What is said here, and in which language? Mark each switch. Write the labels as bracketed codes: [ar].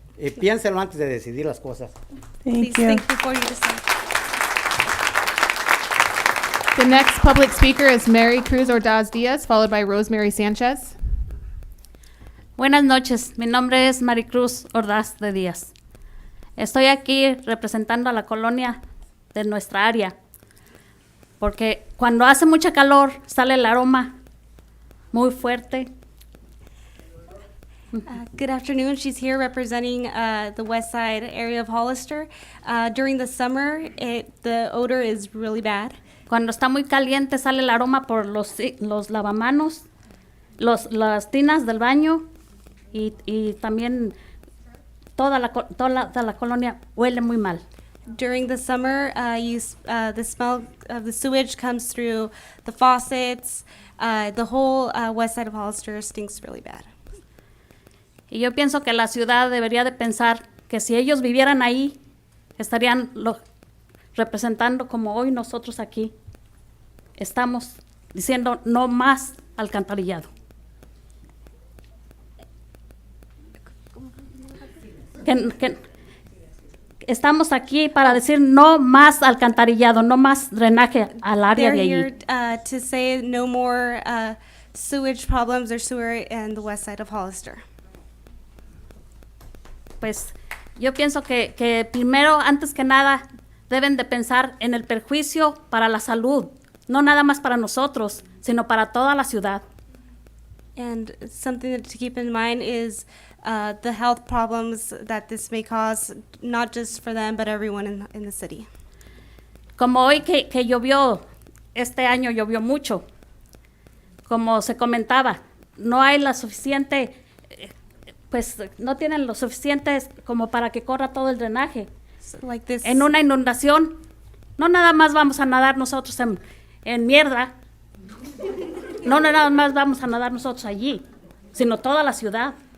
[es] Y piénselo antes de decidir las cosas. [en] Please think before you decide. The next public speaker is Mary Cruz Ordaz Diaz, followed by Rosemary Sanchez. [es] Buenas noches, mi nombre es Maricruz Ordaz de Díaz. Estoy aquí representando a la colonia de nuestra área, porque cuando hace mucha calor sale el aroma muy fuerte. [en] Good afternoon. She's here representing the west side area of Hollister. During the summer, the odor is really bad. [es] Cuando está muy caliente sale el aroma por los lavamanos, las tinas del baño y también toda la colonia huele muy mal. [en] During the summer, the smell of the sewage comes through the faucets. The whole west side of Hollister stinks really bad. [es] Y yo pienso que la ciudad debería de pensar que si ellos vivieran ahí, estarían representando como hoy nosotros aquí estamos diciendo no más alcantarillado. Que estamos aquí para decir no más alcantarillado, no más drenaje al área de allí. [en] They're here to say no more sewage problems or sewer in the west side of Hollister. [es] Pues yo pienso que primero, antes que nada, deben de pensar en el perjuicio para la salud, no nada más para nosotros, sino para toda la ciudad. And something to keep in mind is the health problems that this may cause, not just for them, but everyone in the city. Como hoy que llovió, este año llovió mucho, como se comentaba, no hay la suficiente, pues no tienen lo suficientes como para que corra todo el drenaje. [en] Like this. [es] En una inundación, no nada más vamos a nadar nosotros en mierda, no nada más vamos a nadar nosotros allí, sino toda la ciudad.